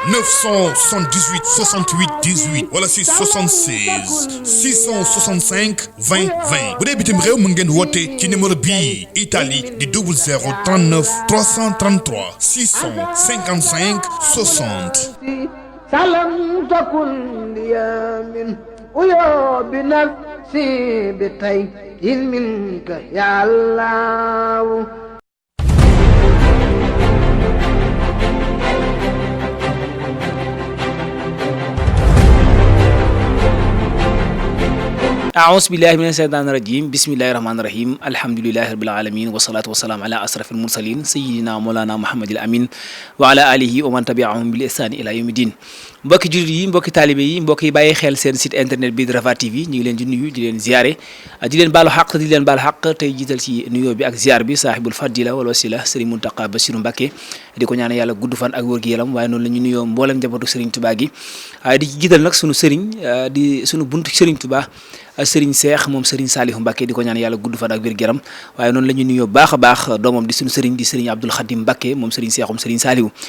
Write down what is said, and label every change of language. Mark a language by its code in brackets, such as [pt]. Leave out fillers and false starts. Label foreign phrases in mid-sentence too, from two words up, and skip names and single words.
[wo] 978 68 18 wala si 76 665 20 20 bu dee bitim réew mën ngeen woote ci numéro bii Italie di 00 39 333 655 60 salam takun liyamin uyo bi nafsi bi tay in minka ya Allah [ar] أعوذ بالله من الشيطان الرجيم بسم الله الرحمن الرحيم الحمد لله رب العالمين والصلاة والسلام على أشرف المرسلين سيدنا مولانا محمد الأمين وعلى آله ومن تبعهم بالإحسان إلى يوم الدين [wo] mbokki jullit yi mbokki taalibe yi mbokk yi bàyyi xel seen [fr] site internet [wo] bi di Rafah TV ñu ngi leen di nuyu di leen ziare di leen baalu xaq di leen baal xaq tey jiital ci nuyoo bi ak ziar bi [ar] صاحب الفضيلة والوسيلة [wo] Serigne Mountakha Bassirou Mbacké di ko ñaan yàlla gudd fan ak wér gu yaram waaye noonu la ñu nuyoo mboolem njabootu Serigne Touba gi di ci jiital nag sunu Serigne di sunu buntu Serigne Touba Serigne Cheikh moom Serigne Saliou Mbacké di ko ñaan yàlla gudd fan ak wér gu yaram waaye noonu la ñu nuyoo baax a baax doomam di sunu Serigne di Serigne Abdoul Khadim Mbacké moom Serigne Cheikh moom Serigne Saliou